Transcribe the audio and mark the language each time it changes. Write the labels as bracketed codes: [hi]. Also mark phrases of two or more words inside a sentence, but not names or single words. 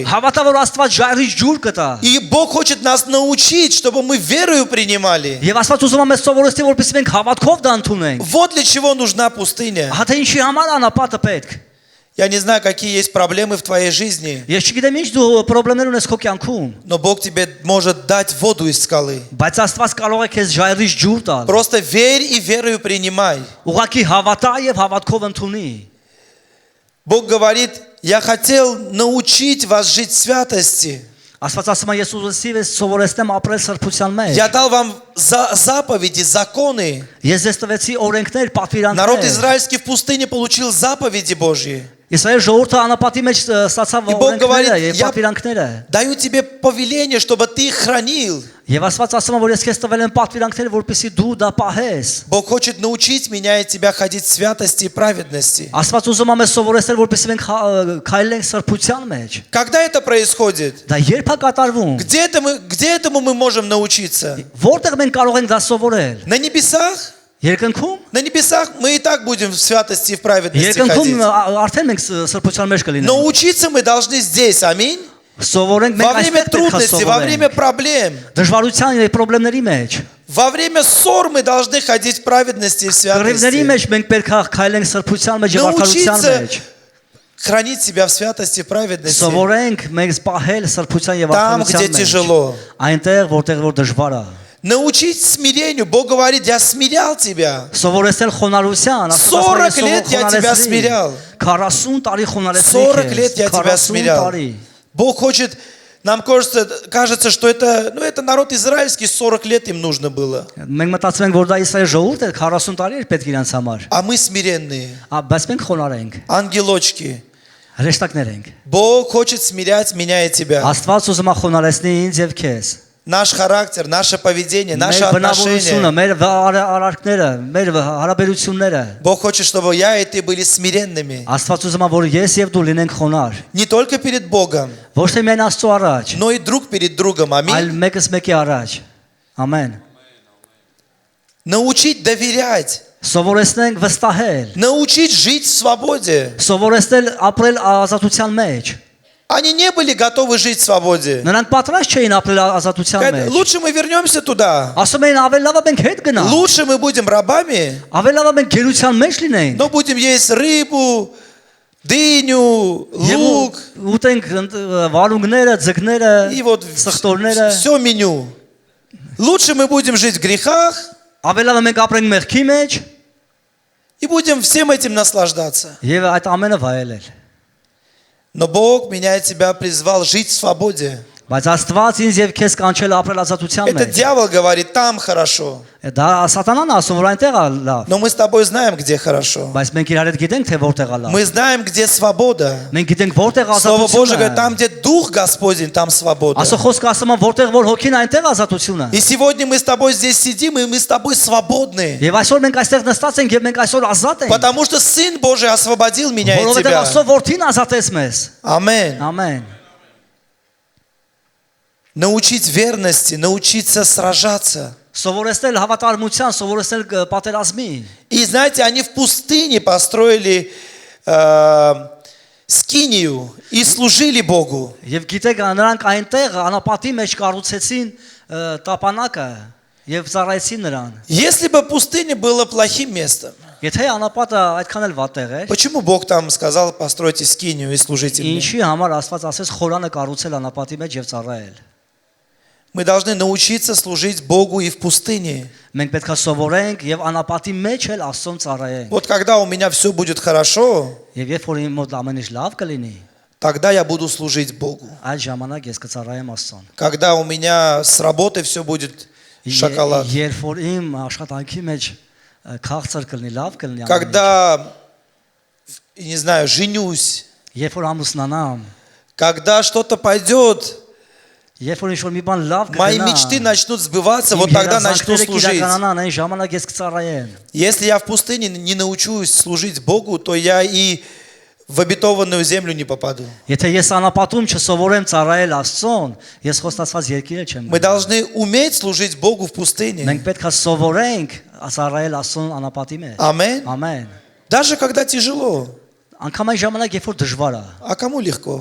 [hy] Հավատա որ Աստված ժայռից ջուր կտա։ [ru] И Бог хочет нас научить, чтобы мы верою принимали. [hy] Եվ Աստված ուզում է մեզ սովորեցնել, որպեսզի մենք հավատքով դա ընդունենք։ [ru] Вот для чего нужна пустыня. [hy] Հա թե ինչի համար անապատը պետք։ [ru] Я не знаю, какие есть проблемы в твоей жизни, [hy] Ես չգիտեմ ինչ դու խնդիրներ ունես քո կյանքում, [ru] но Бог тебе может дать воду из скалы. [hy] բայց Աստված կարող է քեզ ժայռից ջուր տալ։ [ru] Просто верь и верою принимай. [hy] Ուղղակի հավատա եւ հավատքով ընդունի։ [ru] Бог говорит, я хотел научить вас жить в святости. [hy] Աստված ասում է ես ուզեցի ես սովորեցնեմ ապրել սրբության մեջ։ [ru] Я дал вам заповеди, законы. [hy] Ես ձեզ տվեցի օրենքներ, [ru] Народ [hy] պատվիրանքներ։ [ru] израильский в пустыне получил заповеди Божьи. [hy] Իսրայել ժողովուրդը անապատի մեջ ստացավ [ru] И Бог говорит, [hy] օրենքները եւ [ru] я [hy] պատվիրանքները։ [ru] даю тебе повеление, чтобы ты их хранил. [hy] Եվ Աստված ասում է որ ես քեզ տվել եմ պատվիրանքներ, որպեսզի дու դա պահես։ [ru] Бог хочет научить меня и тебя ходить в святости и праведности. [hy] Աստված ուզում է մեզ սովորեցնել, որպեսզի մենք քայլենք սրբության մեջ։ [ru] Когда это происходит? [hy] Դա երբ է կատարվում։ [ru] Где этому мы можем научиться? [hy] Որտեղ մենք կարող ենք դա սովորել։ [ru] На небесах? [hy] Երկնքում։ [ru] На небесах мы и так будем в святости и в праведности [hy] Երկնքում [ru] ходить. [hy] արդեն մենք սրբության մեջ կլինենք։ [ru] Но учиться мы должны здесь, аминь. [hy] Сովորենք [ru] Во [hy] մենք [ru] время [hy] այսպես պետք է [ru] трудностей, во время [hy] սովորենք։ [ru] проблем, [hy] Դժվարության եւ խնդիրների մեջ։ [ru] во время ссор мы должны ходить в праведности и в [hy] Խնդիրների [ru] святости. [hy] մեջ մենք պետք է քայլենք սրբության մեջ եւ արդարության [ru] Научиться [hy] մեջ։ [ru] хранить себя в святости и праведности. [hy] Սովորենք մենք պահել սրբության եւ [ru] Там, где [hy] արդարության մեջ։ [ru] тяжело. [hy] Այնտեղ որտեղ որ դժվար է։ [ru] Научить смирению. Бог говорит, я смирял тебя. [hy] Սովորեցնել խոնարհության, [ru] 40 лет я тебя смирял. [hy] 40 տարի խոնարհեցրի [ru] 40 лет я тебя [hy] 40 [ru] смирял. [hy] տարի։ [ru] Бог хочет, нам кажется, что это народ израильский, 40 лет им нужно было. [hy] Մենք մտածում ենք որ դա Իսրայել ժողովուրդ է 40 տարի էր պետք իրանց համար։ [ru] А мы смиренные, [hy] Բայց մենք խոնարհ ենք։ [ru] ангелочки. [hy] Հրեշտակներ ենք։ [ru] Бог хочет смирять меня и тебя. [hy] Աստված ուզում է խոնարհեցնի ինձ եւ քեզ։ [ru] Наш характер, наше поведение, наши [hy] Մեր բնավորությունը, [ru] отношения. [hy] մեր արարքները, մեր հարաբերությունները։ [ru] Бог хочет, чтобы я и ты были смиренными. [hy] Աստված ուզում է, որ ես եւ դու լինենք խոնար։ [ru] Не только перед Богом, [hy] Ոչ թե միայն Աստծո առաջ, [ru] но и друг перед другом. [hy] այլ [ru] Аминь. [hy] մեկս մեկի առաջ։ Ամեն։ [ru] Научить доверять. [hy] Սովորեցնենք վստահել, [ru] Научить жить в свободе. [hy] սովորեցնել ապրել ազատության մեջ։ [ru] Они не были готовы жить в свободе. [hy] Նրանք պատրաստ չէին ապրել ազատության [ru] Говорят, [hy] մեջ։ [ru] лучше мы вернемся туда. [hy] Ասում էին ավելի լավ է մենք հետ գնանք, [ru] Лучше мы будем рабами, [hy] ավելի լավ է մենք գերության մեջ լինենք։ [ru] но будем есть рыбу, дыню, лук. [hy] Ուտենք վարունգները, ձկները, [ru] И вот [hy] սխտորները։ [ru] все меню. Лучше мы будем жить в грехах [hy] Ավելի լավ է մենք ապրենք մեղքի մեջ [ru] и будем всем этим наслаждаться. [hy] եւ այդ ամենը վայելել։ [ru] Но Бог меня и тебя призвал жить в свободе. [hy] Բայց Աստված ինձ եւ քեզ կանչել ապրել ազատության [ru] Это [hy] մեջ։ [ru] дьявол говорит, там хорошо. [hy] Դա սատանան ասում որ այնտեղ է լավ, [ru] Но мы с тобой знаем, где хорошо. [hy] բայց մենք իրար հետ գիտենք թե որտեղ է լավ։ [ru] Мы знаем, где свобода. [hy] Մենք гիտենք որտեղ [ru] Слово Божие говорит, [hy] ազատությունն է։ [ru] там, где Дух Господень, там свобода. [hy] Ասո խոսքը ասում է որտեղ որ հոգին է այնտեղ ազատությունը։ [ru] И сегодня мы с тобой здесь сидим, и мы с тобой свободны. [hy] Եվ այսօր մենք այստեղ նստած ենք եւ մենք այսօր ազատ ենք։ [ru] Потому что Сын Божий освободил меня и [hy] Որովհետեւ [ru] тебя. [hy] Աստծո որդին ազատեց մեզ։ [ru] Аминь. [hy] Ամեն։ [ru] Научить верности, научиться сражаться. [hy] Սովորեցնել հավատարմության, սովորեցնել պատերազմի։ [ru] И знаете, они в пустыне построили скинию и служили Богу. [hy] Եվ գիտեք նրանք այնտեղ անապատի մեջ կառուցեցին տապանակը եւ ծառայեցին նրան։ [ru] Если бы пустыня была плохим местом, [hy] Եթե անապատը այդքան էլ վատ տեղ էր, [ru] почему Бог там сказал, постройте скинию и служите мне? [hy] ինչի համար Աստված ասեց խորանը կառուցել անապատի մեջ եւ ծառայել։ [ru] Мы должны научиться служить Богу и в пустыне. [hy] Մենք պետք է սովորենք եւ անապատի մեջ էլ Աստծուն ծառայենք։ [ru] Вот когда у меня все будет хорошо, [hy] Եվ երբ որ իմ մոտ ամեն ինչ լավ կլինի, [ru] тогда я буду служить Богу. [hy] այդ ժամանակ ես կծառայեմ Աստծուն։ [ru] Когда у меня с работы все будет шоколад. [hy] Երբ որ իմ աշխատանքի մեջ քաղցր կլինի, լավ կլինի, [ru] Когда, не знаю, женюсь. [hy] երբ որ ամուսնանամ, [ru] Когда что-то пойдет, [hy] երբ որ ինչ-որ մի բան լավ [ru] мои [hy] կգնա, [ru] мечты начнут сбываться, вот тогда начну служить. [hy] Այն ժամանակ ես կծառայեմ։ [ru] Если я в пустыне не научусь служить Богу, то я и в обетованную землю не попаду. [hy] Եթե ես անապատում չսովորեմ ծառայել Աստծուն, ես խոստացած երկիրը չեմ։ [ru] Мы должны уметь служить Богу в пустыне. [hy] Մենք պետք է սովորենք ծառայել Աստծուն անապատի մեջ։ [ru] Аминь. [hy] Ամեն։ [ru] Даже когда тяжело. [hy] Անկամ այն ժամանակ, երբ որ դժվար է, [ru] А кому легко?